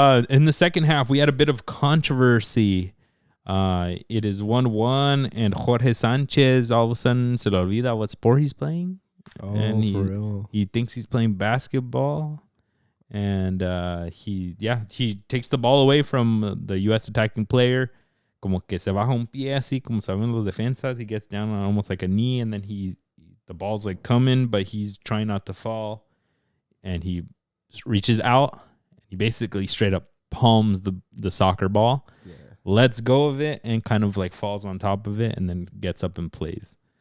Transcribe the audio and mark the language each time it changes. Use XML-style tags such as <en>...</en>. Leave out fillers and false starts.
<en>In the second half, we had a bit of controversy. It is 1-1, and Jorge Sanchez all of a sudden se le olvida what sport he's playing. Oh, and for real. He thinks he's playing basketball. And he takes the ball away from the U.S. attacking player.</en> <es>Como que se baja un pie así, como saben los defensas.</es> <en>He gets down on almost like a knee, and then the ball's like coming, but he's trying not to fall. And he reaches out. He basically straight up palms the soccer ball, lets go of it, and kind of like falls on top of it, and then gets up and plays.</en>